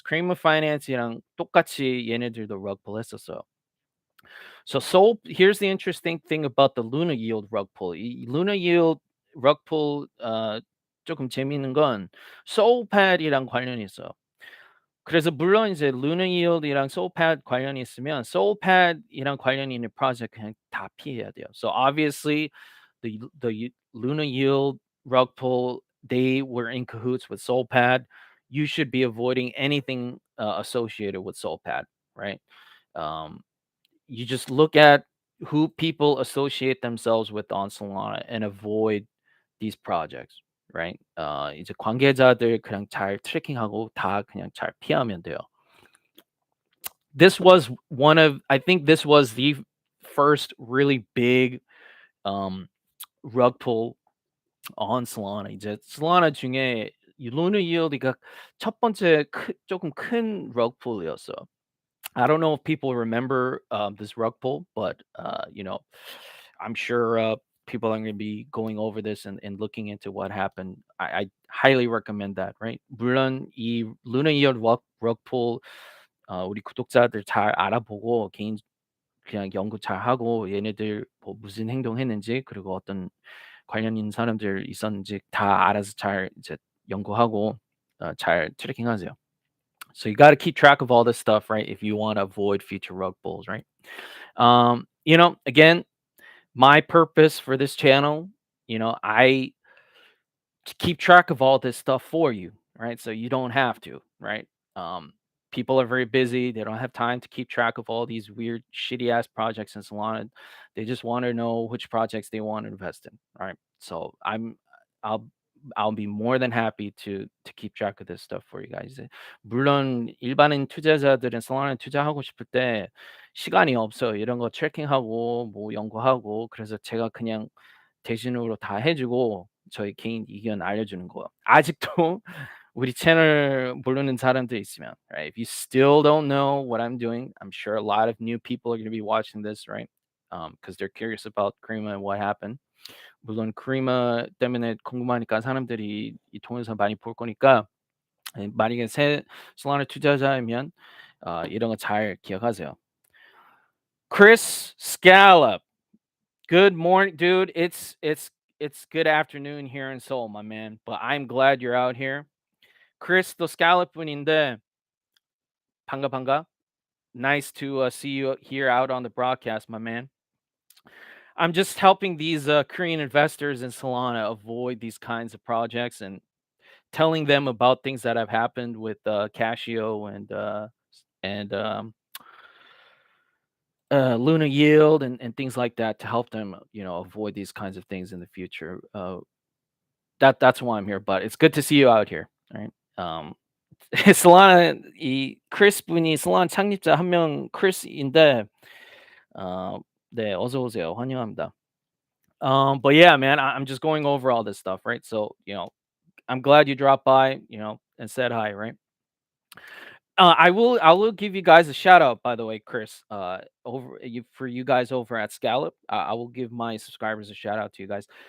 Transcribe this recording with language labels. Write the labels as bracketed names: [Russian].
[Korean] Crema Finance이랑 똑같이 얘네들도 rug pull 했었어요. [English] So here's the interesting thing about the Luna Yield rug pull. [Korean] 이 Luna Yield rug pull 조금 재미있는 건 Soulpad이랑 관련이 있어요. 그래서 물론 이제 Luna Yield이랑 Soulpad 관련이 있으면 Soulpad이랑 관련이 있는 프로젝트 그냥 다 피해야 돼요. [English] So obviously the Luna Yield rug pull, they were in cahoots with Soulpad. You should be avoiding anything associated with Soulpad, right? Um, you just look at who people associate themselves with on Solana and avoid these projects, right? [Korean] 이제 관계자들 그냥 잘 트래킹하고 다 그냥 잘 피하면 돼요. [English] This was one of I think this was the first really big rug pull on Solana. [Korean] 이제 Solana 중에 이 Luna Yield이가 첫 번째 조금 큰 rug pull이었어. [English] I don't know if people remember this rug pull, but I'm sure people are going to be going over this and looking into what happened. I highly recommend that. Right? [Korean] 물론 이 Luna Yield rug pull 우리 구독자들 잘 알아보고 개인 그냥 연구 잘 하고 얘네들 뭐 무슨 행동했는지 그리고 어떤 관련 있는 사람들 있었는지 다 알아서 잘 이제 연구하고 잘 트래킹하세요. [English] So you got to keep track of all this stuff, right? If you want to avoid future rug pulls, right? Again, my purpose for this channel, I keep track of all this stuff for you, right? So you don't have to, right? People are very busy. They don't have time to keep track of all these weird, shitty ass projects in Solana. They just want to know which projects they want to invest in, right? So I'll I'll be more than happy to keep track of this stuff for you guys. [Korean] 물론 일반인 투자자들은 솔라나에 투자하고 싶을 때 시간이 없어요. 이런 거 트래킹하고 뭐 연구하고 그래서 제가 그냥 대신으로 다 해주고 저희 개인 의견 알려주는 거. 아직도 우리 채널 모르는 사람들 있으면, right? [English] If you still don't know what I'm doing, I'm sure a lot of new people are going to be watching this, right? Because they're curious about Crema and what happened. [Korean] 물론 Crema 때문에 궁금하니까 사람들이 이 통해서 많이 볼 거니까 만약에 새 솔라나 투자자이면 이런 거 잘 기억하세요. [English] Chris Scallop. Good morning, dude. It's good afternoon here in Seoul, my man. But I'm glad you're out here. [Korean] Chris, 또 Scallop 분인데 반가. [English] Nice to see you here out on the broadcast, my man. I'm just helping these Korean investors in Solana avoid these kinds of projects and telling them about things that have happened with CASHIO and Luna Yield and things like that to help them, avoid these kinds of things in the future. That's why I'm here. But it's good to see you out here. All right. [Korean] Solana 이 크리스 분이 Solana 창립자 한 명 크리스인데 네 어서 오세요. 환영합니다. [English] But yeah, man, I'm just going over all this stuff, right? So, I'm glad you dropped by, and said hi, right? I will give you guys a shout out, by the way, Chris. Over you for you guys over at Scallop. I will give my subscribers a shout out to you guys.